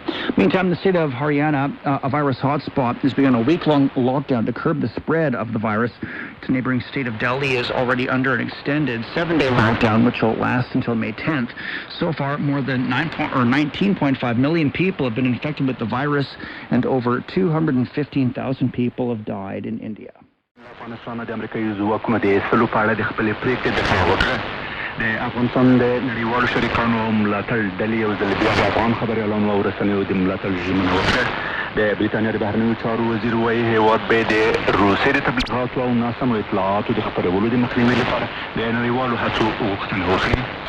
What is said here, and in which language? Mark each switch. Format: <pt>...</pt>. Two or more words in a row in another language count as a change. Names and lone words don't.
<en>Meantime, the state of Haryana, a virus hotspot, has begun a week-long lockdown to curb the spread of the virus. Its neighboring state of Delhi is already under an extended 7-day lockdown, which will last until May 10th. So far, more than 19.5 million people have been infected with the virus, and over 215,000 people have died in India.</en> <ps>افغانستان د امریکایي ځواکونو د ایستلو په اړه د خپلې پرېکړې دفاع وکړه. د افغانستان د نړیوالو شریکانو ملاتړ ډلې یو ځل بیا د افغان خبریالانو او رسنیو د ملاتړ ژمنه وکړه. د بریتانیا د بهرنیو چارو وزیر وایي هېواد به د روسیې د تبلیغاتو او ناسمو اطلاعاتو د خپرولو د مخنیوي لپاره د نړیوالو هڅو غوښتنه وکړي.</ps>